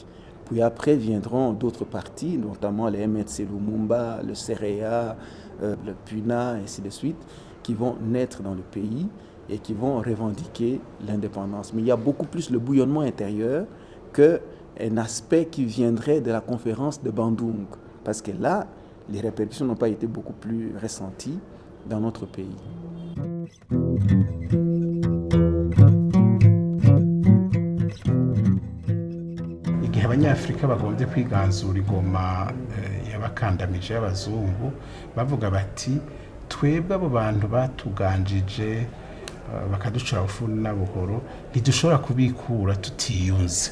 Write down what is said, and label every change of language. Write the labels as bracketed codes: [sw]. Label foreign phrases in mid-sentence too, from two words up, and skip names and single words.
[fr] Puis après viendront d'autres partis, notamment les MNC Lumumba, le CREA, le PUNA, ainsi de suite, qui vont naître dans le pays et qui vont revendiquer l'indépendance. Mais il y a beaucoup plus le bouillonnement intérieur qu'un aspect qui viendrait de la conférence de Bandung. Parce que là, les répercussions n'ont pas été beaucoup plus ressenties dans notre pays. [rn] Igihe abanyafrika bagombye kwiganzura igoma y'abakandamije y'abazungu, bavuga bati twebwe abo bantu batuganjije bakaducura bufuni na buhoro ntidushobora kubikura tutiyunze.